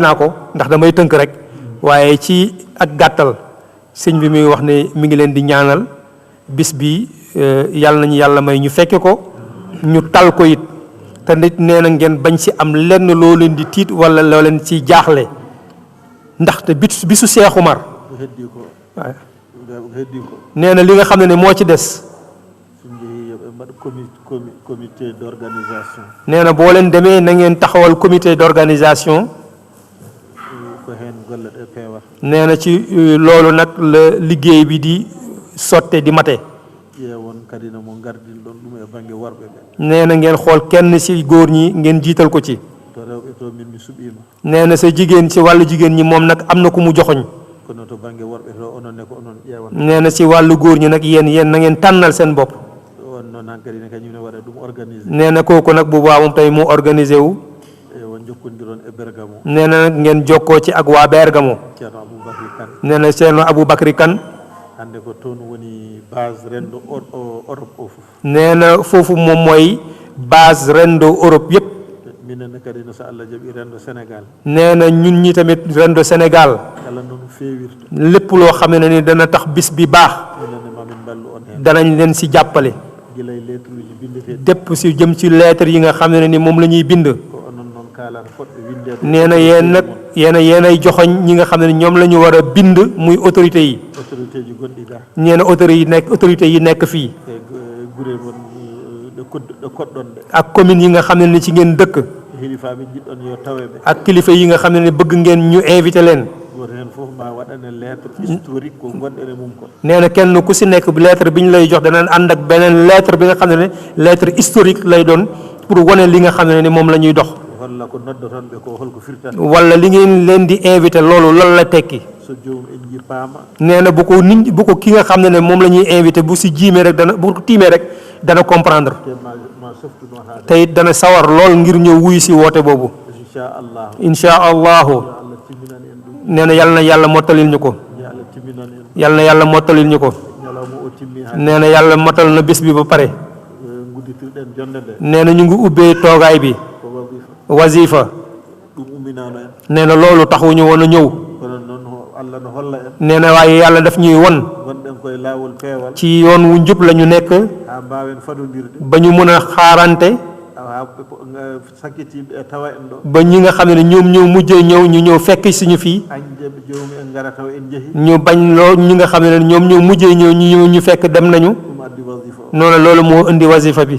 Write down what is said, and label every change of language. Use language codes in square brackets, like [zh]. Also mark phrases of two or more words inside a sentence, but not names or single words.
[wo] naa ko ndax damay tënk rek waaye ci ak gàttal sëñ bi mi ngi wax ne mi ngi leen di ñaanal bis bi yàlla nañu yàlla may ñu fekke ko ñu tal ko it te nit nee na ngeen bañ si am lenn loo leen di tiit wala loo leen ci jaaxle ndaxte bisu Cheikh Omar waaw nee na li nga xam ne moo ci des [fr] comité d'organisation [wo] nee na boo leen demee na ngeen taxawal [fr] comité d'organisation [ff] ko heen golle ɗe peewa [wo] nee na ci loolu nag la liggéey bi di sotte di mate [ff] ƴeewon kadi no mo gardin ɗon ɗum e baŋnge worɓe ɓe [wo] nee na ngeen xool kenn si góor ñi ngeen jiital ko ci [ff] to rewɓe to min mi suɓima [wo] nee na sa jigéen si wàllu jigéen ñi moom nag am na ku mu joxoñ [ff] kono to baŋnge worɓe to onon ne ko onon ƴeewan [wo] nee na si wàllu góor ñi nag yéen na ngeen tànnal seen bopp [ff] on noon han kadi ne kañum ne waɗa ɗum organisé [wo] nee na kooku nag bu baax moom tey mu organisé wu [ff] won jokkondiron e Bergamo [wo] nee na nag ngeen jokkoo ci ak waa Bergamo ceerno Aboubacry Kane nee na ceerno Aboubacry Kane [ff] hande ko toon woni base rendo Europe o fof [wo] nee na foofu moom mooy base rendo Europe yëpp [ff] minen kadi no so Allah jaɓi rendo Sénégal [wo] nee na ñun ñi tamit rendo Sénégal [ff] kala noon feewirta [wo] lépp loo xam ne ni dana tax bis bi baax [ff] minenne mamin ballu on heen [wo] danañ leen si jàppale [ff] gilay lettre uji bindeteɗi [wo] dépp si jëm ci lettre yi nga xam ne ni moom la ñuy bind [ff] ko onon noon kaalata fodɓe windede [wo] nee na yéen nag yéenay joxoñ ñi nga xam ne ñoom la ñu war a bind muy autorité yi [ff] autorité ji gonɗi ga [wo] nee na autorité yi nekk fii [ff] e gure mon ɗo koɗɗon ɗe [wo] ak commune yi nga xam ne ni ci ngeen dëkk [ff] hilifaɓe jiɗɗon yo taweɓe [wo] ak kilifa yi nga xam ne ni bëgg ngeen ñu invité leen [ff] goto hen foof ma waɗane [fr] lettre historique [ff] ko gonɗen e mum ko [wo] nee na kenn ku si nekk lettre bi ñu lay jox danañ ànd ak beneen lettre bi nga xam ne [fr] lettre historique [wo] lay doon pour wane li nga xam ne ni moom la ñuy dox [ff] walla ko noddoton ɓe ko holko firtata [wo] wala li ngeen leen di invité loolu lan la tekki [ff] so joomum en ji paama [wo] nee na bu ko ki nga xam ne moom la ñuy invité bu si jiimee rek bu ko tiimee rek dana comprendre [ff] te ma softuno haade [wo] te it dana sawar lool ngir ñëw wuyu si woote boobu [ar] inchallahu incha allahu [ff] Allah timminan en ɗum [wo] nee na yal na yàlla mottalil ñu ko [ff] yo Allah timminan en [wo] yal na yàlla mottalil ñu ko [ff] ñalawma o timmi ha [wo] nee na yàlla mottal na bés bi ba pare [ff] gudditirɗen jonde nde [wo] nee na ñu ngi ubbee toogaay bi [ff] ko wazifa [wo] wasifa [ff] ɗum umminano en [wo] nee na loolu taxuñu woon a ñëw [ff] kono noon Allah no holla en [wo] nee na waaye yàlla daf ñuy won [ff] gonɗen koye laawol peewal [wo] ci yoon wu njub la ñu nekk [ff] ha mbawen fadodirde [wo] ba ñu mën a xaarante [ff] ha sakkitiɓe e tawa en ɗo [wo] ba ñi nga xam ne ñoom ñoo mujjee ñëw ñu ñëw fekk suñu fii [ff] añdeɓe joomum en ngara taw en jeehi [wo] ñu bañ loo ñi nga xam ne ñoom ñoo mujjee ñëw ñu ñëw ñu fekk dem nañu [ff] ɗum addi wasifa o [wo] noonu loolu moo indi wasifa bi